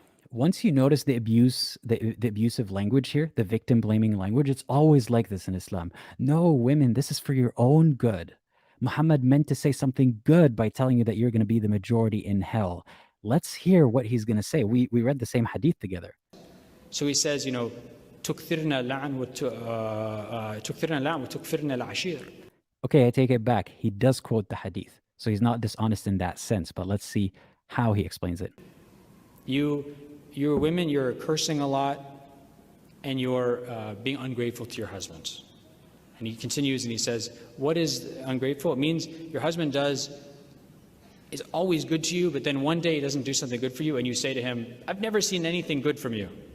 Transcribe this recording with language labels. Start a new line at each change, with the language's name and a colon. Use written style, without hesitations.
English: Once you notice the abusive language here, the victim blaming language, it's always like this in Islam. No, women, this is for your own good. Muhammad meant to say something good by telling you that you're going to be the majority in hell. Let's hear what he's going to say. We read the same hadith together. So he says,
Arabic: تُكْثِرْنَا اللَّعْنَ وَتُكْفِرْنَا الْعَشِيرَ.
English: Okay, I take it back. He does quote the hadith. So he's not dishonest in that sense, but let's see how he explains it. You're women, you're cursing a lot, and you're being ungrateful to your husband. And he continues and he says, what is ungrateful? It means your husband is always good to you, but then one day he doesn't do something good for you, and you say to him, I've never seen anything good from you.